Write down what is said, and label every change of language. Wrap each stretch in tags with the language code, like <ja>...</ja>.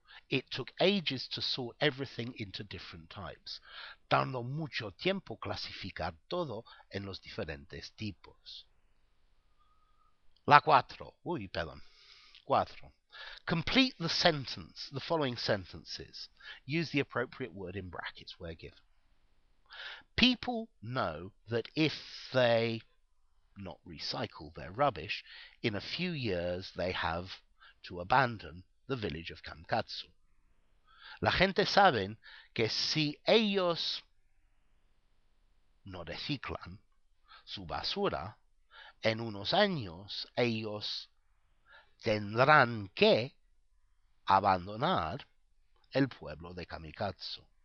<en>It took ages to sort everything into different types.</en> <es>Tardó mucho tiempo clasificar todo en los diferentes tipos. La 4. Perdón. 4.</es> <en>Complete the sentence, the following sentences. Use the appropriate word in brackets where given. People know that if they not recycle their rubbish, in a few years they have to abandon the village of Kamkatsu.</en> <es>La gente sabe que si ellos no reciclan su basura, en unos años ellos tendrán que abandonar el pueblo de Kamikatsu.</es>